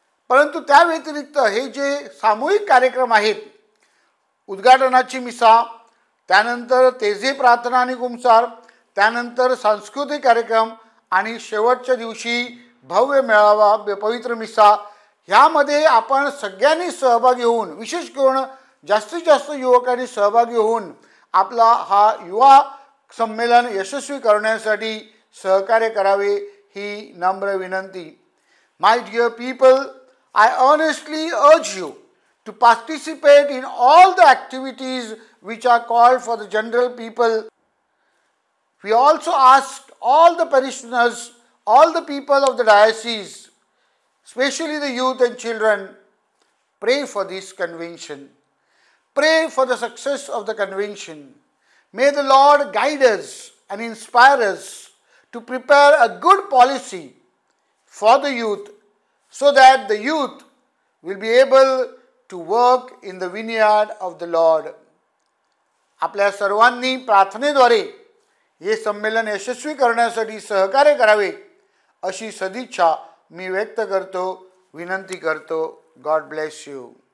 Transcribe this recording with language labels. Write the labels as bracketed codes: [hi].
[mr] परंतु त्या व्यतिरिक्त हे जे सामूहिक कार्यक्रम आहेत, उद्घाटनाची मिसा, त्यानंतर तेजे प्रार्थना आणि कुमसार, त्यानंतर सांस्कृतिक कार्यक्रम आणि शेवटच्या दिवशी भव्य मेळावा पवित्र मिसा, ह्यामध्ये आपण सगळ्यांनी सहभागी होऊन, विशेष करून जास्तीत जास्त युवकांनी सहभागी होऊन आपला हा युवा संमेलन यशस्वी करण्यासाठी सहकार्य करावे ही नम्र विनंती. [en] My dear people, I earnestly urge you to participate in all the activities which are called for the general people. We also ask all the parishioners, all the people of the diocese, especially the youth and children, pray for this convention. Pray for the success of the convention. May the Lord guide us and inspire us to prepare a good policy for the youth, so that the youth will be able to work in the vineyard of the Lord. [mr] आपल्या सर्वांनी प्रार्थनेद्वारे हे संमेलन यशस्वी करण्यासाठी सहकार्य करावे अशी सदिच्छा मी व्यक्त करतो, विनंती करतो. [en] God bless you.